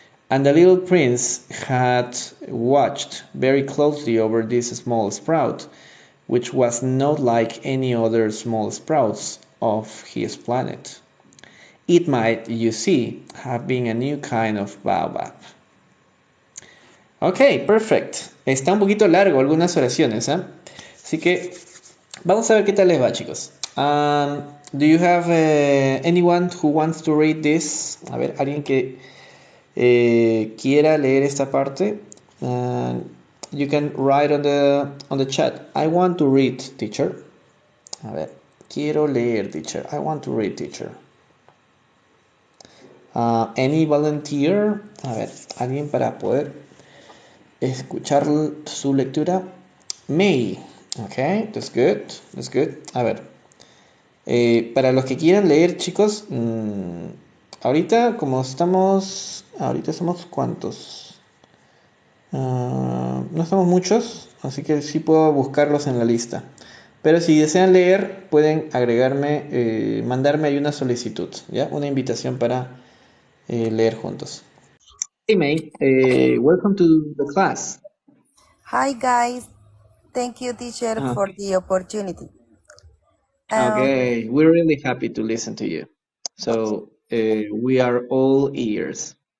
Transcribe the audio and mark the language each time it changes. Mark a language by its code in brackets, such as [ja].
[en] And the little prince had watched very closely over this small sprout, which was not like any other small sprouts of his planet. It might, you see, have been a new kind of baobab. Ok, perfect. [es] Está un poquito largo algunas oraciones, ¿eh? Así que vamos a ver qué tal les va, chicos. [en] Do you have anyone who wants to read this? [es] A ver, alguien que quiera leer esta parte. [en] You can write on the chat. I want to read, teacher. [es] A ver, quiero leer, [en] teacher. I want to read, teacher. Any volunteer? [es] A ver, alguien para poder escuchar su lectura. [en] May. Ok, that's good. That's good. A ver. [es] Para los que quieran leer, chicos, ahorita como estamos... Ahorita somos ¿cuántos? No somos muchos, así que sí puedo buscarlos en la lista. Pero si desean leer, pueden agregarme, mandarme ahí una solicitud, ¿ya? Una invitación para leer juntos. [en] Hey May, welcome to the class. Hi guys, thank you teacher for the opportunity. Okay, we're really happy to listen to you. So we are all ears.